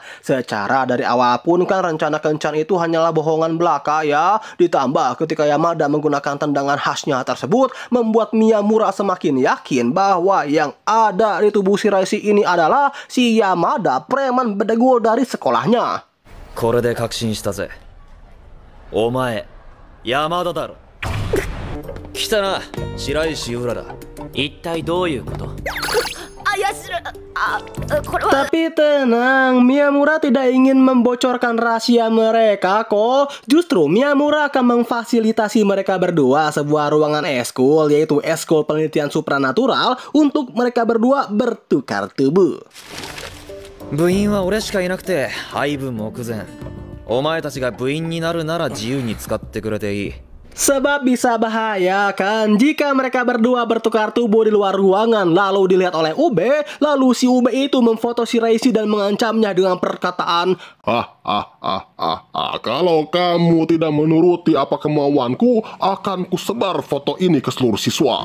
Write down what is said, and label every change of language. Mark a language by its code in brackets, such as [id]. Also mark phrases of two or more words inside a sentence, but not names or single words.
[id] Secara dari awal pun kan rencana kencan itu hanyalah bohongan belaka ya. Ditambah ketika Yamada menggunakan tendangan khasnya tersebut membuat Miyamura semakin yakin bahwa yang ada di tubuh si Raisi ini adalah si Yamada, preman bedegul dari sekolahnya. [ja] これで確信したぜ。お前、山田だろ。来たな、白石浦だ。一体どういうこと？ [id] Tapi tenang, Miyamura tidak ingin membocorkan rahasia mereka kok. Justru Miyamura akan memfasilitasi mereka berdua sebuah ruangan eskul, yaitu eskul penelitian supranatural untuk mereka berdua bertukar tubuh. [ja] 部員は俺しかいなくて配分目前。お前たちが部員になるなら自由に使ってくれていい。 [id] Sebab bisa bahaya kan jika mereka berdua bertukar tubuh di luar ruangan lalu dilihat oleh Ube, lalu si Ube itu memfoto Shiraishi dan mengancamnya dengan perkataan, kalau kamu tidak menuruti apa kemauanku, akan kusebar foto ini ke seluruh siswa.